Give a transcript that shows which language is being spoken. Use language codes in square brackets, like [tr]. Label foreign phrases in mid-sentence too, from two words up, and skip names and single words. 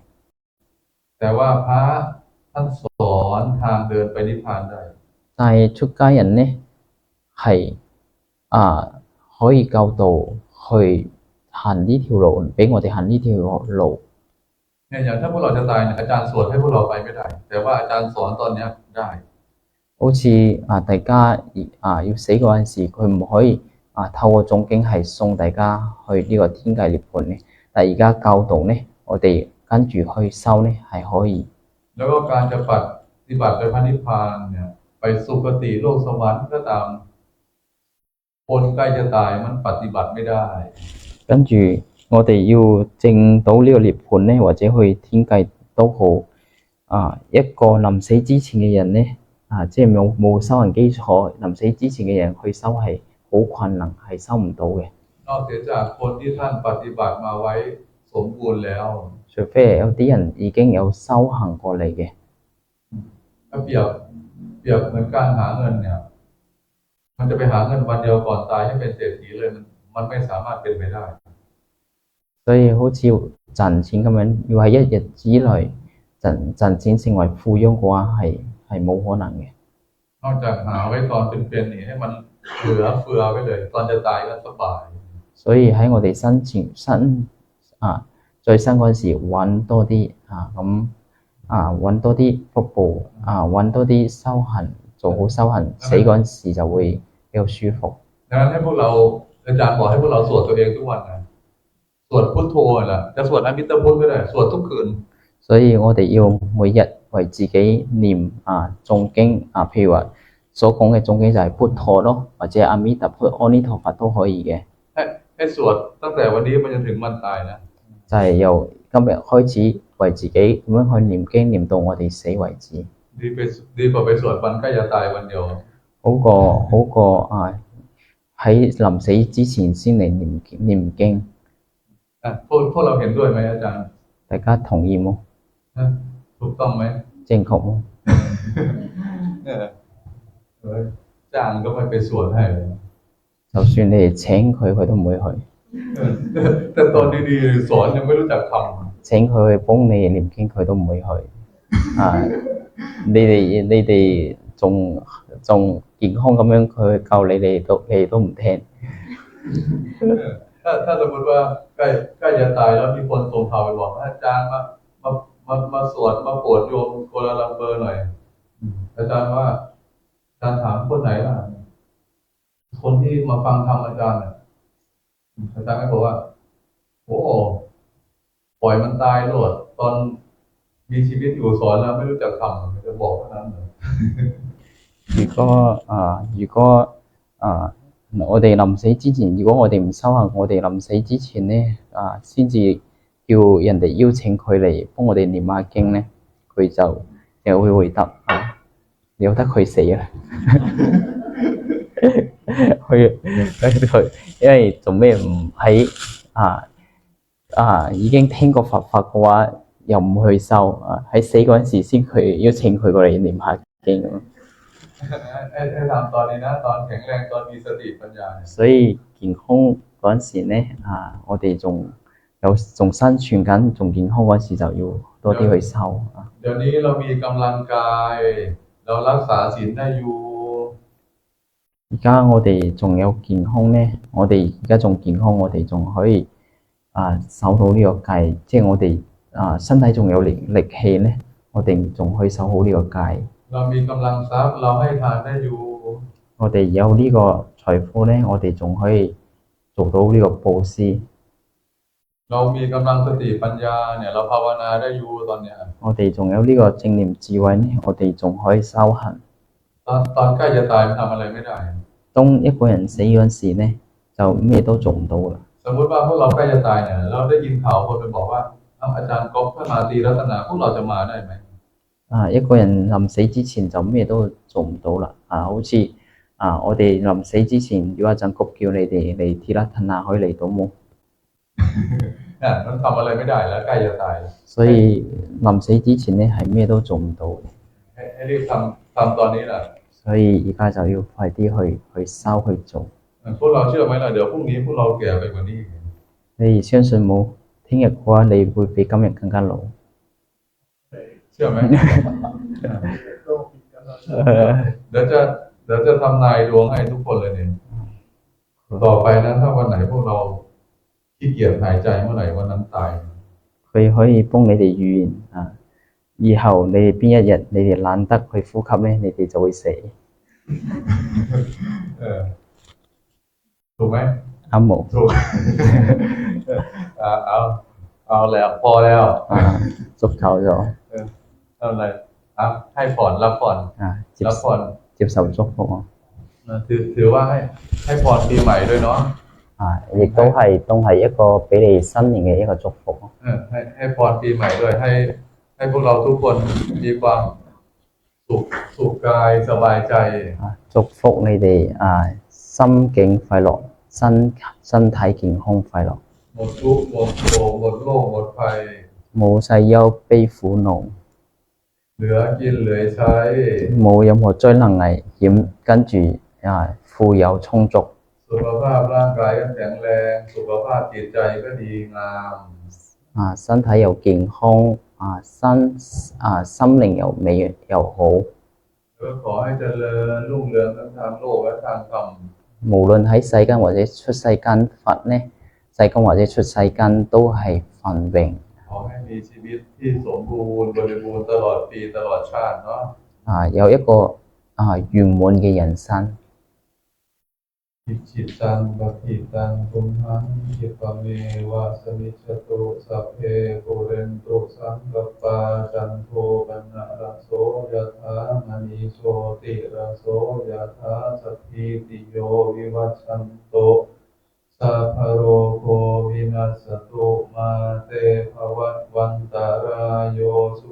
[th] แต่ว่าพระท่านสอนทางเดินไปนิพพานได้ [yue] 但係出家人咧係可以教導去行呢條路，俾我哋行呢條路。 [th] เนี่ยอย่างถ้าพวกเราจะตายเนี่ยอาจารย์สวดให้พวกเราไปไม่ได้แต่ว่าอาจารย์สอนตอนนี้ได้ [yue] 好似大家要死嗰陣時，佢唔可以透過誦經係送大家去呢個天界涅槃咧，但係而家教導咧，我哋跟住去修咧係可以。 [th] แล้วก็การจะปฏิบัติไปพระนิพพานเนี่ยไปสุคติโลกสวรรค์ก็ตามคนใกล้จะตายมันปฏิบัติไม่ได้ [yue] 跟住我哋要證到呢個涅槃咧，或者去天界都好一個臨死之前嘅人咧即係冇修行基礎，臨死之前嘅人去修係好困難，係修唔到嘅。 [th] นอกจากคนที่ท่านปฏิบัติมาไว้สมบูรณ์แล้ว [yue] 除非有啲人已經有修行過嚟嘅。 [th] ถ้าเปรียบเหมือนการหาเงินเนี่ยมันจะไปหาเงินวันเดียวก่อนตายให้เป็นเศรษฐีเลยมันไม่สามารถเป็นไปได้ [yue] 所以好似賺錢咁樣，要喺一日之內賺錢成為富翁嘅話係冇可能嘅。 [th] นอกจากหาไว้ตอนเป็นๆนี่ให้มันเหลือเฟือไว้เลยตอนจะตายก็สบาย [yue] 所以喺我哋在生嗰陣時揾多啲揾多啲福報揾多啲修行，做好修行，死嗰陣時就會比較舒服。 [th] ดังนั้นให้พวกเราอาจารย์บอกให้พวกเราสวดตัวเองทุกวันนะสวดพุทโธแหละจะสวดอมิตรพุทธก็ได้สวดทุกคืน [yue] 所以我哋要每日為自己念誦經譬如話所講嘅誦經就係พุทโธ咯，或者阿彌陀佛、阿彌陀佛都可以嘅。 [th] ให้สวดตั้งแต่วันนี้ไปจนถึงวันตายนะ [yue] 就係由今日開始為自己咁樣去念經念到我哋死為止， [th] ดีกว่าไปสวดวันใกล้จะตายวันเดียว [yue] 好過喺臨死之前先嚟念經， [th] พวกเราเห็นด้วยไหมอาจารย์ [yue] 大家同意冇？ [th] ถูกต้องไหม [yue] 正確冇？ [th] จ้างก็ไม่ไปสวดให้เลย [yue] 就算你哋請佢，佢都唔會去。 [th] แต่ตอนดีๆสอนยังไม่รู้จักคำ [yue] 請佢去幫你念經，佢都唔會去。你哋仲健康咁樣，佢教你哋都唔聽。 [th] ถ้าสมมติว่าใกล้จะตายแล้วมีคนส่งข่าวไปบอกอาจารย์มาสวดมาโปรดโยมโกลาลัมเปอร์หน่อยอาจารย์ว่าอาจารย์ถามคนไหนล่ะคนที่มาฟังธรรมอาจารย์อาจารย์ก็บอกว่าโอ้ปล่อยมันตายโลดตอนมีชีวิตอยู่สอนแล้วไม่รู้จักทำมันจะบอกเท่านั้นเลย [yue] 如果我哋臨死之前，如果我哋唔修行，我哋臨死之前咧先至叫人哋邀請佢嚟幫我哋念下經咧，佢就會回答由得佢死啦。因為做咩唔喺已經聽過佛法嘅話，又唔去修喺死嗰陣時先佢邀請佢過嚟念下經咁。 [th] ให้ทำตอนนี้นะตอนแข็งแรงตอนมีสติปัญญา [yue] 所以健康嗰陣時咧我哋仲生存緊，仲健康嗰陣時就要多啲去修 [th] เดี๋ยวนี้เรามีกำลังกายเรารักษาศีลได้อยู่ [yue] 而家我哋仲有健康咧，我哋而家仲健康，我哋仲可以守到呢個戒，即係我哋身體仲有力氣咧，我哋仲可以守好呢個戒。 [th] เรามีกำลังทรัพย์เราให้ทานได้อยู่ [yue] 我哋有呢個財富咧，我哋仲可以做到呢個布施。 [th] เรามีกำลังสติปัญญาเนี่ยเราภาวนาได้อยู่ตอนเนี้ย [yue] 我哋仲有呢個正念智慧咧，我哋仲可以修行。 [th] ตอนใกล้จะตายมันทำอะไรไม่ได้ [yue] 當一個人死嗰陣時咧，就咩都做唔到啦。 [th] สมมติว่าพวกเราใกล้จะตายเนี่ยเราได้ยินข่าวคนไปบอกว่าอาจารย์ก๊อฟถ้ามาตีรัตนาพวกเราจะมาได้ไหม [yue] 一個人臨死之前就咩都做唔到啦。好似我哋臨死之前，如果阿陣谷叫你哋嚟ทีละธนา可以嚟到冇？ [th] มันทำอะไรไม่ได้แล้วใกล้จะตาย [yue] 所以臨死之前咧係咩都做唔到。 [th] ให้รีบทำตอนนี้แหละ [yue] 所以而家就要快啲去修去做。 [th] พวกเราเชื่อไหมล่ะเดี๋ยวพรุ่งนี้พวกเราแก่ไปกว่านี้ [yue] 你相信冇？聽日嘅話，你會比今日更加老。 [th] เชื่อไหมเดี๋ยวจะทำนายดวงให้ทุกคนเลยเนี่ยต่อไปนะถ้าวันไหนพวกเราขี้เกียจหายใจเมื่อไหร่วันนั้นตาย [yue] 佢可以幫你哋預言以後你哋邊一日你哋懶得去呼吸咧，你哋就會死。 [th] ถูกไหม [yue] 啱冇？ [th] ถูกเอาแล้วพอแล้ว [yue] 足夠咗 [th] อะไรให้ผ่อนรับผ่อนรับผ่อน [yue] 接受祝福 [th] ถือว่าให้พรปีใหม่ด้วยเนาะ [yue] 亦都係一個俾你新年嘅一個祝福 [th] ให้พรปีใหม่ด้วยให้พวกเราทุกคนมีความสุขกายสบายใจ [yue] 祝福你哋心境快樂，身體健康快樂， [th] หมดทุกข์หมดโศกหมดโรคหมดภัย [yue] 冇世憂悲苦惱， [th] เหลือกินเหลือใช้ [yue] 冇任何災難危險，跟住富有充足， [th] สุขภาพร่างกายก็แข็งแรงสุขภาพจิตใจก็ดีงาม [yue] 身體又健康心靈又美又好， [th] ก็ขอให้เจริญรุ่งเรืองทั้งทางโลกและทางธรรม [yue] 無論喺世間或者出世間佛呢，世間或者出世間都係繁榮。 [th] ขอให้มีชีวิตที่สมบูรณ์บริบูรณ์ตลอดปีตลอดชาติเนาะ [yue] 有一個圓滿嘅人生。 [pi] อิจิตังปฏิตังตุมหังคิปะเมวะสมิจฉตุสัพเพปุเรนตุสังกปาจันโทปนะระโสยถามณีโชติระโสยถาสัพพิติโยวิวัชชันโตสัพพะโรโควินัสสตุมมาเตภวัตวันตารายโยสุ